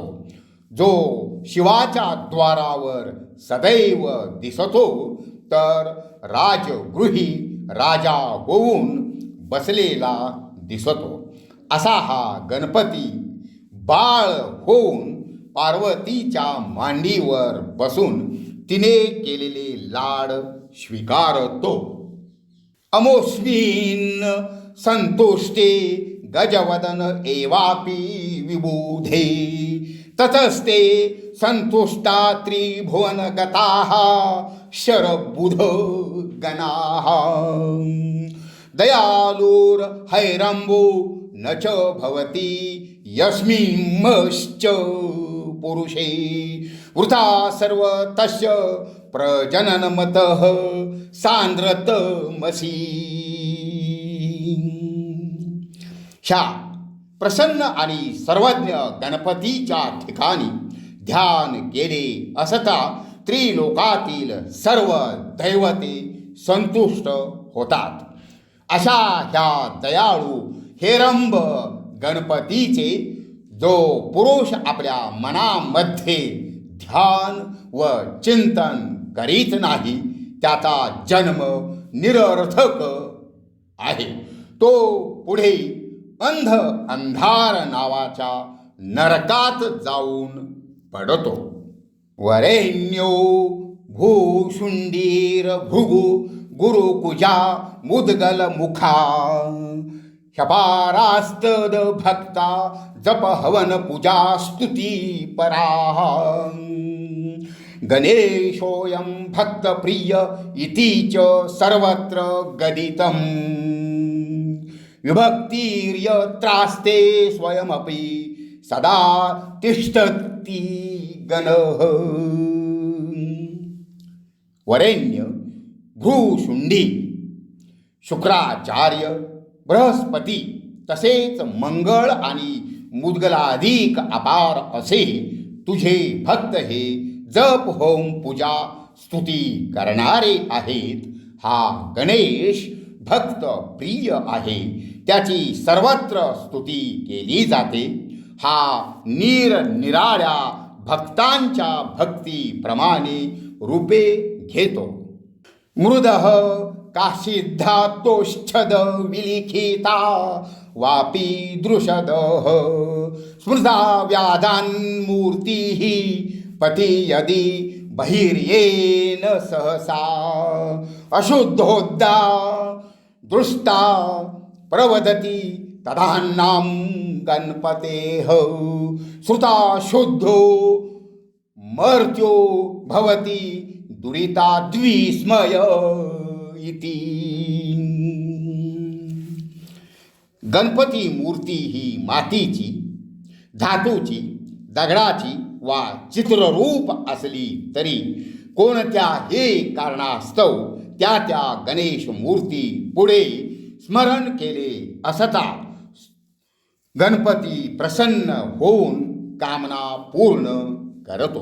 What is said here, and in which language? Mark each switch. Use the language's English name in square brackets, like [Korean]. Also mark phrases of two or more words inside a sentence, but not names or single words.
[Marathi] जो शिवाच्या द्वारावर सदैव दिसतो, तर राजगृही राजा होऊन बसलेला दिसतो. असा हा गणपती बाळ होऊन पार्वतीच्या मांडीवर बसून तिने केलेले लाड स्वीकारतो. [Sanskrit] अमोस्मिन् संतुष्टे गजवदन एवापि विबुधे ततस्ते संतुष्टा त्रिभुवनगताः शरबुध गणाः दयालुर हैरम्बो न च भवति यस्मिंश्च पुरुषे वृथा सर्वतस्य प्रजननमतः सांद्रतमसि. [Marathi] ह्या प्रसन्न आणि सर्वज्ञ गणपतीच्या ठिकाणी ध्यान केले असता त्रिलोकातील सर्व दैवते संतुष्ट होतात. अशा ह्या दयाळू हेरंब गणपतीचे जो पुरुष आपल्या मनामध्ये ध्यान व चिंतन करीत नाही, त्याचा जन्म निरर्थक आहे. तो पुढे अंधार नावाच्या नरकात जाऊन पडतो. [Sanskrit] वरेण्यो भूशुंडीर भृगु गुरुकुजा मुद्गल मुखा शपारास्तद भक्ता जप हवन पूजा स्तुती पराः गणेशोऽयं भक्तप्रिय इति च सर्वत्र गदितम् विभक्तिर्यत्रास्ते स्वयमपि सदा तिष्ठति गणः. [Marathi] वरेण्य, भ्रूशुंडी, शुक्राचार्य, बृहस्पती तसेच मंगळ आणि मुद्गलाधिक अपार असे तुझे भक्त हे जप होम पूजा स्तुती करणारे आहेत. हा गणेश भक्त प्रिय आहे, त्याची सर्वत्र स्तुती केली जाते. हा निराळ्या भक्तांच्या भक्तीप्रमाणे रूपे घेतो. [Sanskrit] मृदः काशिद्धातोच्छद विलिखिता वापी दृशदः स्मृता व्याधान्मूर्तिः पती यदि बहिर्येन सहसा अशुद्धोद्दा दृष्टा प्रवदति तदान्नां गणपतेः श्रुता शुद्धो मर्त्यो भवति दुरिता द्विस्मय इति. [Marathi] गणपती मूर्ती ही मातीची, धातूची, दगडाची वा चित्ररूप असली तरी कोणत्याही कारणास्तव त्या गणेश मूर्ती पुढे स्मरण केले असता गणपती प्रसन्न होऊन कामना पूर्ण करतो.